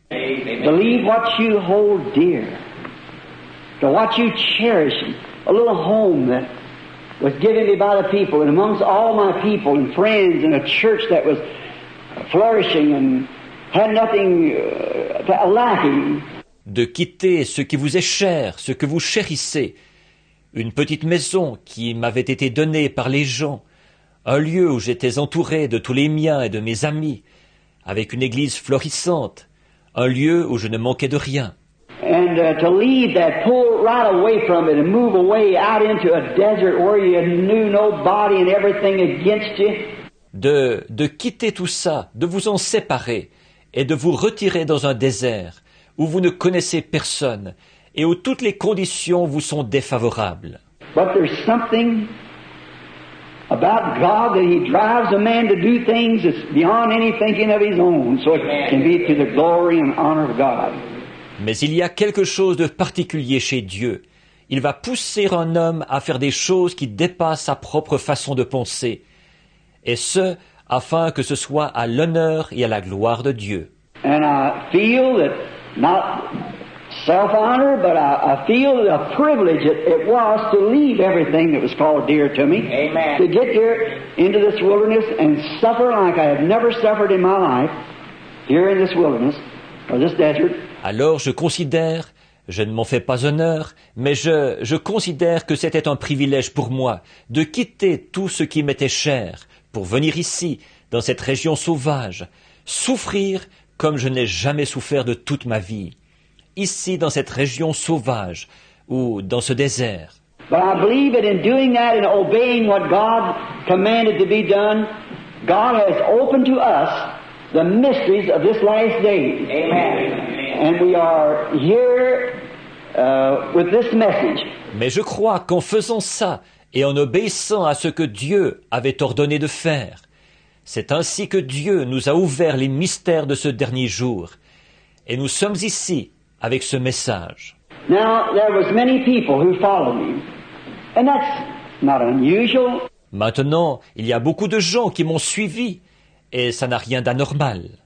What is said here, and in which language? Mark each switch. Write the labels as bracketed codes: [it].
[en] Believe what you hold dear, to what you cherish, a little home that was given me by the people, and amongst all my people and friends, and a church that was flourishing and had nothing lacking. [fr] De quitter ce qui vous est cher, ce que vous chérissez, une petite maison qui m'avait été donnée par les gens, un lieu où j'étais entouré de tous les miens et de mes amis, avec une église florissante, un lieu où je ne manquais de rien. [en] And to leave that, pull right away from it and move away out into a desert where you knew nobody and everything against you. [fr] De quitter tout ça, de vous en séparer et de vous retirer dans un désert où vous ne connaissez personne et où toutes les conditions vous sont défavorables. [en] But there's something about God that He drives a man to do things that's beyond any thinking of his own, so it can be to the glory and honor of God. [fr] Mais il y a quelque chose de particulier chez Dieu. Il va pousser un homme à faire des choses qui dépassent sa propre façon de penser, et ce, afin que ce soit à l'honneur et à la gloire de Dieu. [en] And I feel that, not self-honor, but I feel a privilege it was to leave everything that was called dear to me. Amen. To get here into this wilderness and suffer like I have never suffered in my life, here in this wilderness, or this desert. [fr] Alors je considère, je ne m'en fais pas honneur, mais je considère que c'était un privilège pour moi de quitter tout ce qui m'était cher pour venir ici, dans cette région sauvage, souffrir comme je n'ai jamais souffert de toute ma vie. Ici, dans cette région sauvage, ou dans ce désert. [en] But I believe that in doing that and obeying what God commanded to be done, God has opened to us the mysteries of this last day. Amen. And we are here with this message. [fr] Mais je crois qu'en faisant ça et en obéissant à ce que Dieu avait ordonné de faire, C'est ainsi que Dieu nous a ouvert les mystères de ce dernier jour. Et nous sommes ici avec ce message. [en] Now, there was many people who followed me. And that's not unusual. [fr] Maintenant, il y a beaucoup de gens qui m'ont suivi, et ça n'a rien d'anormal.